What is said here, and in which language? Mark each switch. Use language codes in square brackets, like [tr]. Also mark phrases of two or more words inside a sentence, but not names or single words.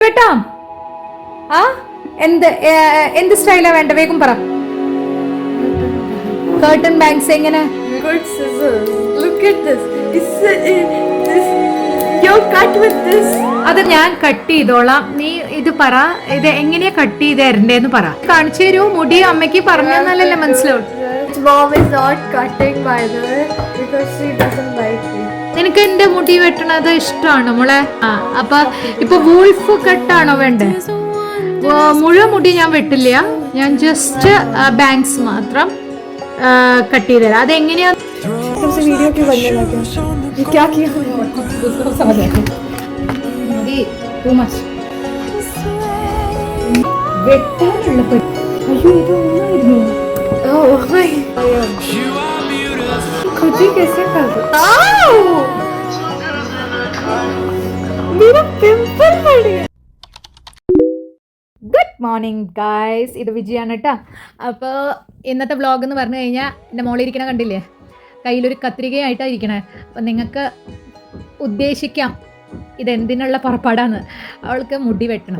[ml] കേട്ടോ? ആ എന്ത് സ്റ്റൈലാ വേണ്ട? വേഗം പറ. [en] curtain bangs [ml] എങ്ങനെ? [en] Good scissors. Look at this. You're cut with this. [ml] അത് ഞാൻ കട്ട് ചെയ്തോളാം. നീ ഇത് പറ, ഇത് എങ്ങനെയാ കട്ട് ചെയ്ത് തരണ്ടേന്ന് പറ. കാണിച്ചു തരൂ. മുടി അമ്മയ്ക്ക് പറഞ്ഞു തന്നാലല്ലേ മനസ്സിലാവും. [en] Mom is not cutting, by the way, because she doesn't like it. [ml] നിനക്ക് എന്റെ മുടി വെട്ടണത് ഇഷ്ടമാണോ മോളെ? അപ്പൊ ഇപ്പൊ വൂൾഫ് കട്ടാണോ വേണ്ടേ? മുഴുവൻ മുടി ഞാൻ വെട്ടില്ല, ഞാൻ [en] just bangs [ml] മാത്രം കട്ട് ചെയ്ത് തരാം. അതെങ്ങനെയാ? [hi] वीडियो क्यों बनने लगे? ये क्या किया? [ml] വെട്ടാനുള്ള അയ്യോ ഇതൊന്നായിരുന്നു. [hi] खुद ही कैसे कर दो? मेरा पिंपल पड़ गया. [en] good morning guys, [ml] ഇത് വിജയാണ് കേട്ടോ. അപ്പോൾ ഇന്നത്തെ വ്ളോഗ് എന്ന് പറഞ്ഞു കഴിഞ്ഞാൽ എൻ്റെ മോളിരിക്കണ കണ്ടില്ലേ, കയ്യിലൊരു കത്രികയായിട്ടാണ് ഇരിക്കണേ. അപ്പം നിങ്ങൾക്ക് ഉദ്ദേശിക്കാം ഇതെന്തിനുള്ള പുറപ്പാടാണ്. അവൾക്ക് മുടി വെട്ടണം.